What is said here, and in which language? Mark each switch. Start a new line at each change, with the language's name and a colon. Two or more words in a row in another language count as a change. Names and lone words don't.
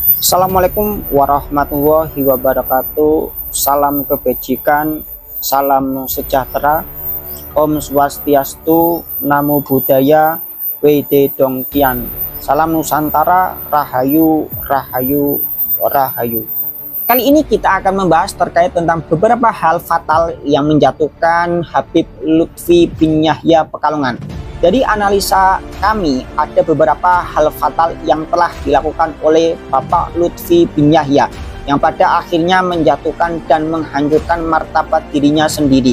Arabic: السلام عليكم ورحمة الله وبركاته.
Indonesian: Salam kebajikan, salam sejahtera,
Balinese: Om Swastiastu,
Pali: Namo Buddhaya,
Indonesian: Wede Dongkian. Salam Nusantara, Rahayu, Rahayu, Rahayu. Kali ini kita akan membahas terkait tentang beberapa hal fatal yang menjatuhkan Habib Lutfi bin Yahya Pekalongan. Dari analisa kami, ada beberapa hal fatal yang telah dilakukan oleh Bapak Lutfi bin Yahya yang pada akhirnya menjatuhkan dan menghancurkan martabat dirinya sendiri.